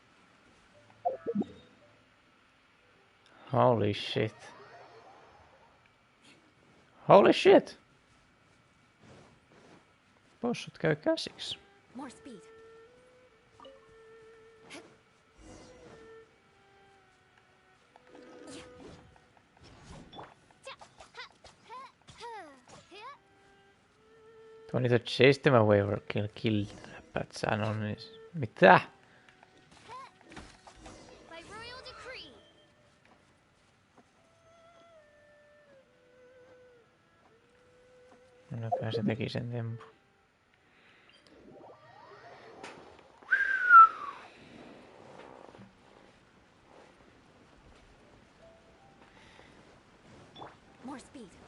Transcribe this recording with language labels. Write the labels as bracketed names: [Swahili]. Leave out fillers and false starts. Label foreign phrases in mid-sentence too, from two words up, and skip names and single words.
[English] Holy shit. Holy shit! [Finnish] Bossut käy käsiksi. [English] More speed. [Finnish] Tuo niitä [English] chase them away or kill [Finnish] läppät sanon niin. Mitä? [English] By royal decree. [Finnish] Minäpä se teki sen tempun. [English] More speed.